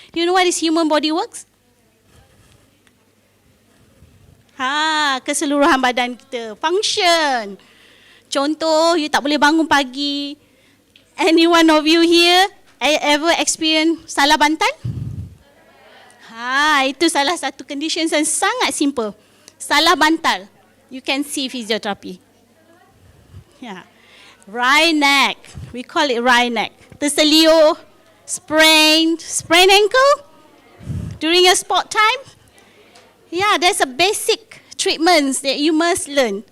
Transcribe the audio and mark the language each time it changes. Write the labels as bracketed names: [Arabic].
[English] You know what is human body works? [Malay] Keseluruhan badan kita, function. Contoh, you tak boleh bangun pagi. [English] Any one of you here ever experience salah bantal? [Malay] Itu salah satu condition yang sangat simple. Salah bantal. [English] You can see physiotherapy. Yeah. Right neck. We call it right neck. Terselio, sprained ankle during your sport time. Yeah, there's a basic treatments that you must learn.